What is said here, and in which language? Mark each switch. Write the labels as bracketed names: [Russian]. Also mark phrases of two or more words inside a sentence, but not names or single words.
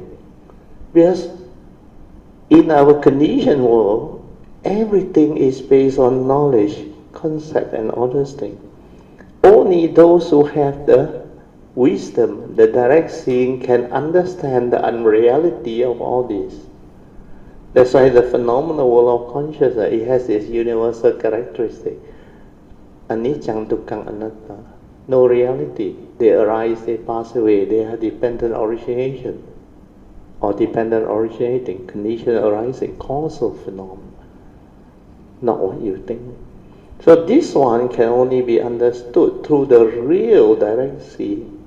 [English] Because in our conditioned world, everything is based on knowledge, concept, and all those things. Only those who have the wisdom, the direct seeing, can understand the unreality of all this. That's why the phenomenal world of consciousness, it has this universal characteristic. [Pali] Anicca, dukkha, anatta. [English] No reality. They arise, they pass away. They are dependent origination or dependent originating, condition arising, causal phenomena. Not what you think. So this one can only be understood through the real direct seeing.